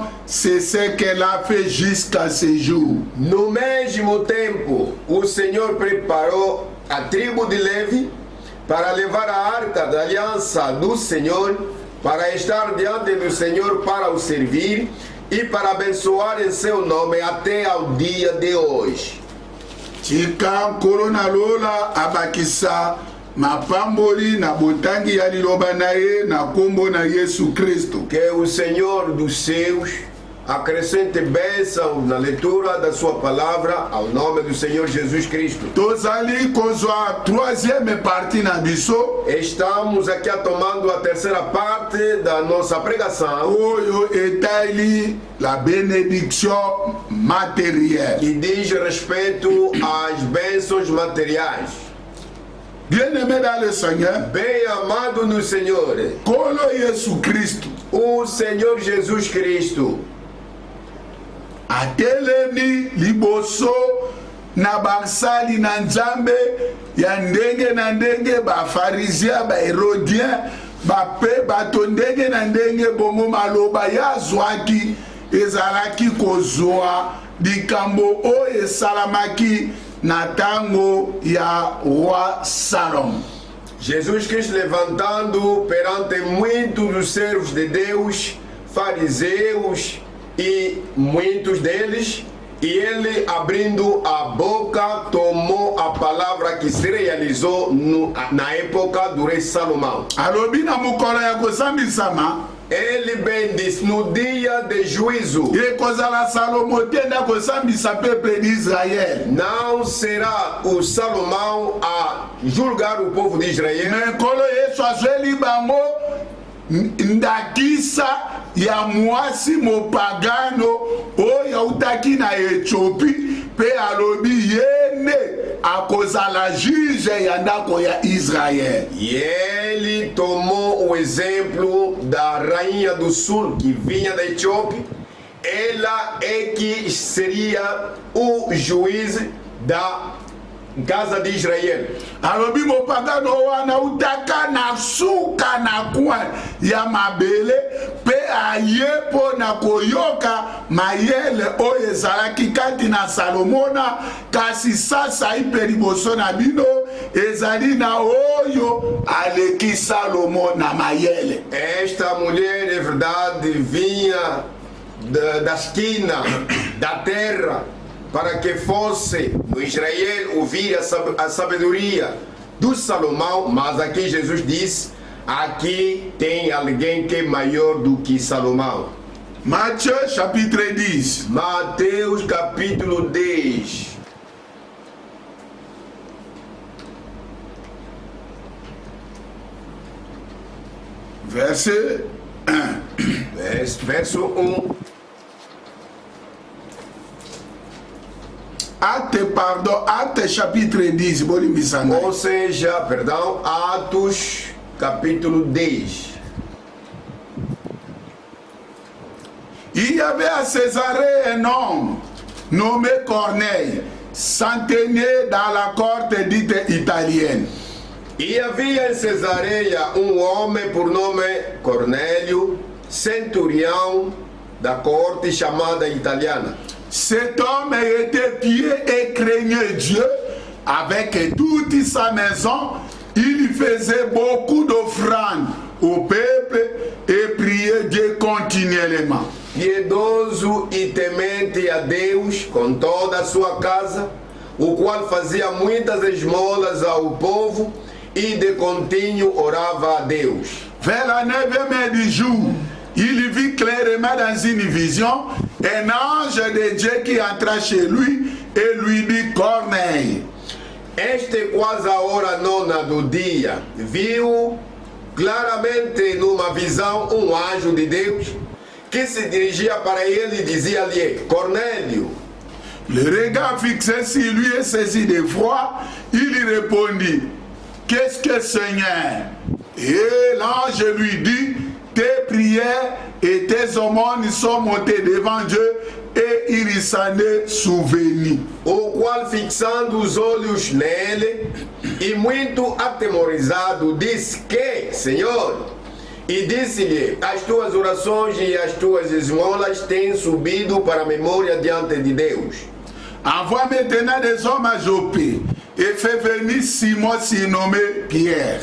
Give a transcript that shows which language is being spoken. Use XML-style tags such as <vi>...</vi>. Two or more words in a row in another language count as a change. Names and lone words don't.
<fr>C'est ce qu'elle a fait jusqu'à ce jour.</fr> <pt>No mesmo tempo, o Senhor preparou a tribo de Levi para levar a arca da aliança do Senhor, para estar diante do Senhor para o servir e para abençoar em seu nome até ao dia de hoje.</pt> <ln>tika nkolo na lola abakisa mapamboli na botangi ya liloba na ye na kombo na Yesu Kristo.</ln> <pt>Que o Senhor dos céus acrescente bênção na leitura da sua palavra ao nome do Senhor Jesus Cristo.</pt> <ln>Tozali kozwa</ln> <fr>troisième partie</fr> <ln>na biso.</ln> <pt>Estamos aqui tomando a terceira parte da nossa pregação.</pt> <ln>Oyo etali</ln> <fr>la bénédiction matérielle.</fr> <pt>Que diz respeito às bênçãos materiais.</pt> <fr>Bien-aimé dans le Seigneur,</fr> <pt>Bem amado no Senhor,</pt> <ln>Kolo Yesu Kristo</ln> <pt>o Senhor Jesus Cristo</pt> <ln>atelemi liboso na basali na Nzambe ya ndenge na ndenge bafarizia baherodien bape bato ndenge na ndenge bongo maloba yazwaki ezalaki kozwa likambo oyo esalamaki na tango ya roi Salomon.</ln> <pt>Jesus Cristo levantando perante muitos dos servos de Deus, fariseus e muitos deles, e ele abrindo a boca tomou a palavra que se realizou na época do rei Salomão.</pt> <ln>Alobi na mukolo ya kozambisama</ln> <pt>Ele bem disse, no dia de juízo,</pt> <ln>ekozala Salomo te nda kozambisa</ln> <fr>peuple d'Israël.</fr> <pt>não será o Salomão a julgar o povo de Israel,</pt> <ln>Me nkolo Yesu azweli bango ndakisa ya mwasi mopagano oyo autaki na Ethiopie pe alobi yene akozala juge ya ndako ya Israel.</ln> <pt>e ele tomou o exemplo da rainha do sul que vinha da Etiópia. Ela é que seria o juiz da casa de Israel.</pt> <ln>Alobi mopagano wana utaka na suka na kwa ya mabele pe ayepo na koyoka mayele oyo ezalaki kati na Salomona kasi sasa ipe liboso na bino ezali na oyo aleki Salomo na mayele.</ln> <pt>Esta mulher, é verdade, vinha da esquina da terra para que fosse no Israel ouvir a sabedoria do Salomão, mas aqui Jesus diz, aqui tem alguém que é maior do que Salomão.</pt> <fr>Matthieu chapitre 10.</fr> <pt>Mateus capítulo 10.</pt> <fr>Verset 1.</fr> <pt>Verso 1.</pt> <fr>Acte chapitre 10. Bolimbisanga.</fr> <pt>Ou seja, perdão, Atos capítulo 10.</pt> <fr>Il y avait à Césarée un homme nommé Corneille, centenier dans la corte dite italienne.</fr> <pt>E havia em Cesareia homem por nome Cornélio, centurião da corte chamada italiana.</pt> <fr>Cet homme était pieux et craignait Dieu avec toute sa maison. Il faisait beaucoup d'offrandes au peuple et priait Dieu continuellement.</fr> <pt>Piedoso e temente a Deus com toda a sua casa, o qual fazia muitas esmolas ao povo e de contínuo orava a Deus.</pt> <fr>Vers la 9e heure du jour, il vit clairement dans une vision un ange de Dieu qui entra chez lui et lui dit Corneille.</fr> <pt>Este quase a hora nona do dia, viu claramente numa visão anjo de Deus que se dirigia para ele e dizia-lhe, Cornélio.</pt> <fr>Le regard fixé sur lui et saisi d'effroi, il lui répondit, qu'est-ce que Seigneur? Et l'ange lui dit, tes prières et tes aumônes sont montées devant Dieu et il s'en est souvenu.</fr> <pt>O qual, fixando os olhos nele e muito atemorizado, disse que, Senhor, e disse-lhe, as tuas orações e as tuas esmolas têm subido para a memória diante de Deus.</pt> <fr>Envoie maintenant des hommes à Jopé et fais venir Simon surnommé Pierre.</fr>